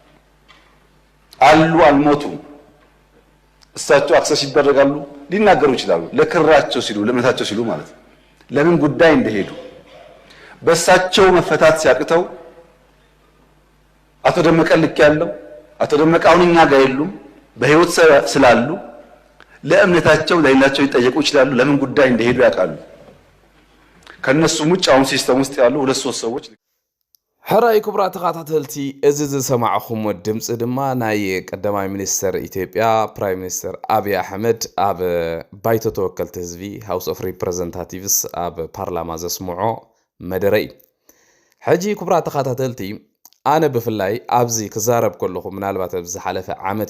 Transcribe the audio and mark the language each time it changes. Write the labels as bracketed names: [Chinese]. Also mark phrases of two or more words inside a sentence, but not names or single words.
[Amharic] አሉ አልሞቱም። እሳቸው አክሰስ ይደረጋሉ፣ ሊናገሩ ይችላሉ። ለክራቸው ሲሉ ለእምነታቸው ሲሉ ማለት ነው። ለምን ጉዳይ እንደሄዱ በእሳቸው መፈታት ሲያቅተው አቶ ደመቀ ልክ ያለው አቶ ደመቀ አሁን እኛ ጋር የሉም። በህይወት ስላሉ ለእምነታቸው ለሌላቸው ሊጠየቁ ይችላሉ። ለምን ጉዳይ እንደሄዱ ያውቃሉ። ከነሱም ውጭ አሁን ሲስተም ውስጥ ያሉ 2-3 ሰዎች [Tigrinya] ሕራይ ክቡራ ተኸታተልቲ እዚ ዝሰማዕኹም ድምፂ ድማ ናይ ቀዳማይ ሚኒስተር ኢትዮጵያ [English] prime minister [Tigrinya] አብይ አሕመድ ኣብ ባይቶ ተወከልቲ ህዝቢ ሃውስ ኦፍ ሪፕሬዘንታቲቭስ ኣብ ፓርላማ ዘስምዖ መደረ እዩ። ሕጂ ክቡራ ተኸታተልቲ ኣነ ብፍላይ ኣብዚ ክዛረብ ከለኹ ምናልባት ኣብዚ ዝሓለፈ ዓመት